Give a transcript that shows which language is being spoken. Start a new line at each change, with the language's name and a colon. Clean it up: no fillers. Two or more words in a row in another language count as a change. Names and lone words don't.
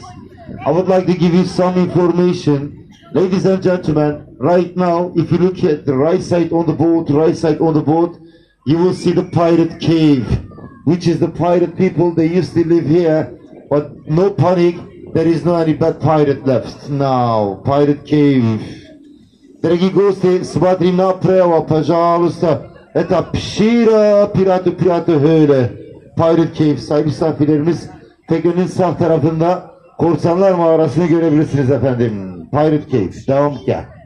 English: I would like to give you some information. Ladies and gentlemen, right now, if you look at the right side on the boat, you will see the pirate cave, which is the pirate people. They used to live here, but no panic, there is no any bad pirate left now. Pirate cave.
Russian: Дорогие гости, смотри направо, пожалуйста.
Turkish: Это
English: Piratı Höyle. Pirate Cave.
Turkish: Sayın misafirlerimiz, teknenin sağ tarafında korsanlar mağarasını görebilirsiniz efendim.
English: Pirate Cave.
Turkish: Devam gel.